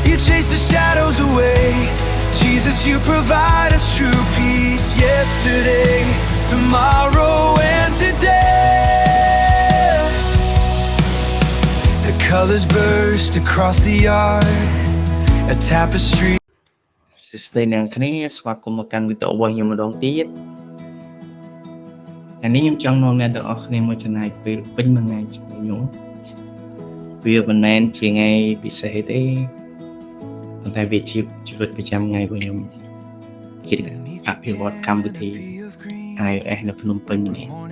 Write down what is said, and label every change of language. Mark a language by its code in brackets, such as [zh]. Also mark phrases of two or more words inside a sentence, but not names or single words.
[en] chase the shadows away. Jesus, you provide us true peace. Yesterday, tomorrow, and today. The colors burst across the yard, a tapestry. [km] សួស្តីអ្នកគ្នាស្វាគមន៍មកកាន់វីដេអូរបស់ខ្ញុំម្ដងទៀតថ្ងៃនេះខ្ញុំចង់នាំអ្នកទាំងអស់គ្នាមកចំណាយពេលពេញមួយថ្ងៃជាមួយខ្ញុំវាមិនមែនជាថ្ងៃពិសេសទេប៉ុន្តែវាជាជីវិតប្រចាំថ្ងៃរបស់ខ្ញុំជាអភិវឌ្ឍកម្មវិធី iOS នៅភ្នំពេញនេះ